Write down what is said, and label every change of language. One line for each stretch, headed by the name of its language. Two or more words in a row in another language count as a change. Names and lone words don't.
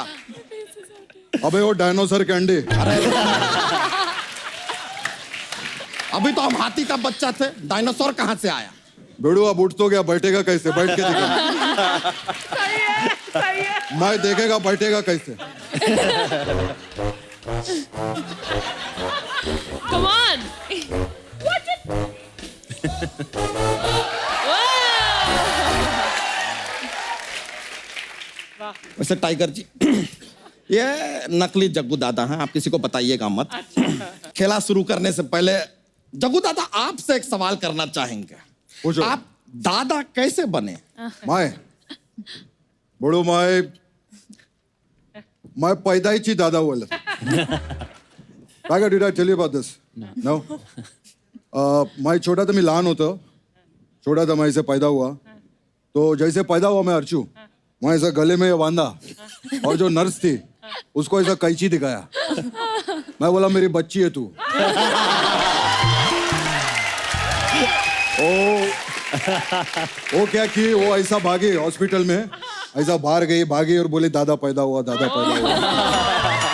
Hindi: अबे वो डायनासोर के अंडे। अभी तो हम हाथी का बच्चा थे, डायनासोर कहाँ से आया? बेड़ू अब उठ तो गया, बैठेगा कैसे? बैठ के दिखा। मैं देखेगा बैठेगा कैसे?
English: Come on.
Hindi: वैसे टाइगर जी ये नकली जग्गू दादा हैं, आप किसी को बताइएगा मत। खेला शुरू करने से पहले जग्गू दादा आपसे एक सवाल करना चाहेंगे। पूछो। आप दादा कैसे बने? मैं बड़ो मैं पैदाइची दादा बोल।
English: Tiger, did I tell you about this? No.
Hindi: मैं छोटा था, मैं
Marathi: लहान होता
Hindi: छोटा था, मैं ऐसे पैदा हुआ। तो जैसे पैदा हुआ मैं अर्चू, मैं ऐसा गले में बांधा और जो नर्स थी उसको ऐसा कैंची दिखाया। मैं बोला मेरी बच्ची है तू। वो क्या की, वो ऐसा भागी हॉस्पिटल में, ऐसा बाहर गई, भागी और बोली दादा पैदा हुआ, दादा पैदा हुआ।